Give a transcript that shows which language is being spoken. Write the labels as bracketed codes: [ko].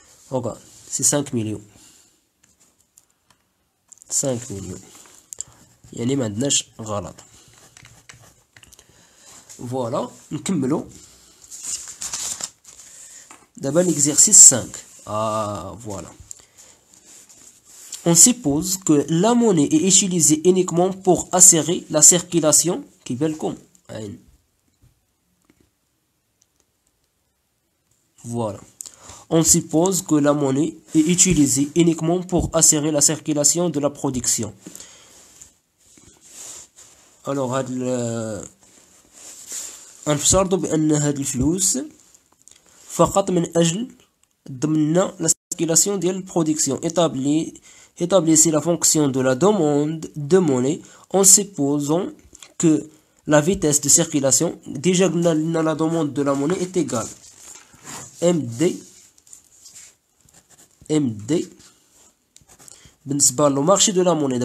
[fr] Regarde, c'est 5 millions. [ar] 5 millions. يعني ما عندناش غلط. فوالا نكملو دابا l'exercice 5. [fr] Voilà. On suppose que la monnaie est utilisée uniquement pour assurer la circulation [ar] كيبان لكم. [fr] Voilà. On suppose que la monnaie est utilisée uniquement pour assurer la circulation de la production. [ar] Alors, نفترض بأن هاد الفلوس فقط من أجل ضمن la circulation ديال البرودكسيون. [fr] Établissez la fonction de la demande de monnaie en supposant que la vitesse de circulation, déjà la demande de la monnaie est égale MD [ar] بالنسبة لو [fr] marché de la monnaie.